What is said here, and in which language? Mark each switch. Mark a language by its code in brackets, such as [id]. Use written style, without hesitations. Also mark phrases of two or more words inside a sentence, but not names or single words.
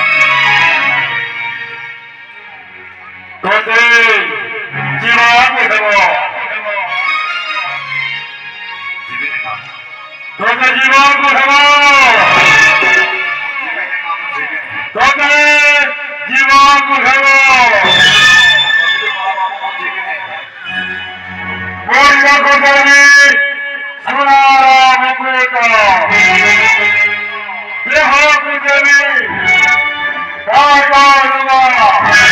[bn] তোতে জীবন দেব [or] ଯିବିନି ମାମୁ [bn] তোতে জীবন দেব [or] ଯିବିନି ମାମୁ ଯିବିନି [bn] তোতে জীবন দেব [or] ମାମୁ ଯିବିନି [bn] বন্ধ করবি সোনার মুকুট দেহ দেবী কাকা